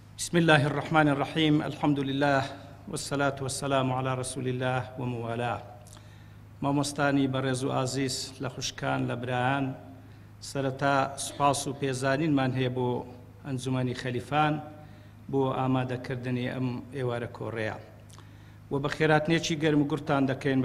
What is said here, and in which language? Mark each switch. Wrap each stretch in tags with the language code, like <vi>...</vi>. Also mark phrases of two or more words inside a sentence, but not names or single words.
<ar>بسم الله الرحمن الرحيم. الحمد لله والصلاة والسلام على رسول الله وموالاه.</ar> <ckb>مامۆستانی بەڕێز و ئازیز لە خوشکان لە برایان، سەرەتا سوپاس و پێزانینمان هەیە بۆ ئەنجومەنی خەلیفان بۆ ئامادەکردنی ئەم ئێوارە کۆڕەیە و بە خێراتنێکی گەرم و گورتان دەکەین.</ckb>